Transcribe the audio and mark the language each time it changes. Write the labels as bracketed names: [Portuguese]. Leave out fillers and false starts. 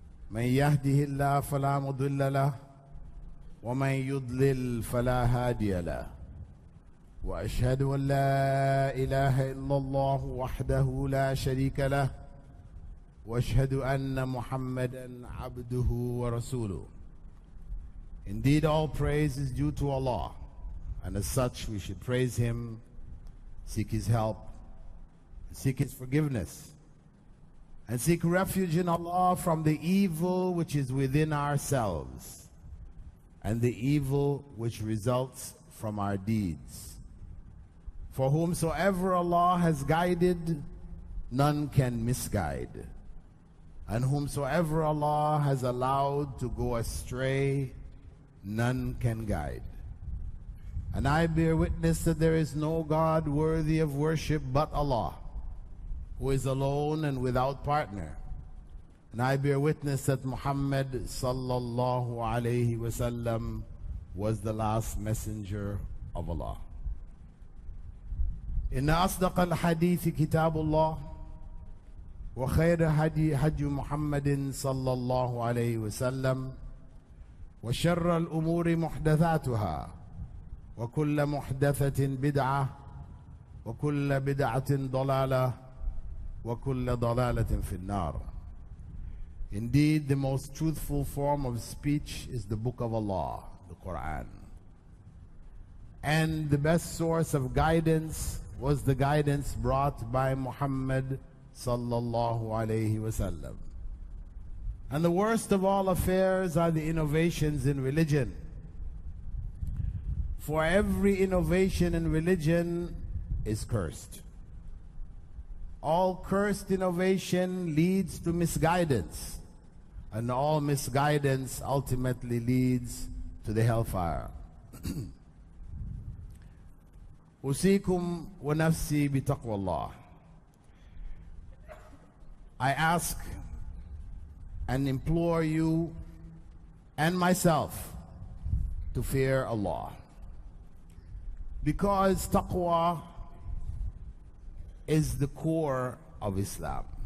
[Arabic] من يهده الله فلا مضل له ومن يضلل فلا هادي له. وأشهد أن لا إله إلا الله وحده لا شريك له وأشهد أن محمدا عبده ورسوله. [English] Indeed, all praise is due to Allah, and as such we should praise Him, seek His help, seek His forgiveness, and seek refuge in Allah from the evil which is within ourselves and the evil which results from our deeds. For whomsoever Allah has guided, none can misguide, and whomsoever Allah has allowed to go astray, none can guide. And I bear witness that there is no God worthy of worship but Allah, who is alone and without partner. And I bear witness that Muhammad sallallahu alayhi wasallam was the last messenger of Allah. [Arabic] إن أصدق الحديث كتاب الله وخير هدي محمد صلى الله عليه وسلم وشر الأمور محدثاتها وكل محدثة بدعة وكل بدعة ضلالة وكل ضلالة في النار. [English] Indeed, the most truthful form of speech is the book of Allah, the Quran. And the best source of guidance was the guidance brought by Muhammad sallallahu alayhi wasallam. And the worst of all affairs are the innovations in religion. For every innovation in religion is cursed. All cursed innovation leads to misguidance, and all misguidance ultimately leads to the hellfire. [Arabic] أوصيكم ونفسي بتقوى الله. [English] I ask and implore you and myself to fear Allah, because taqwa is the core of Islam.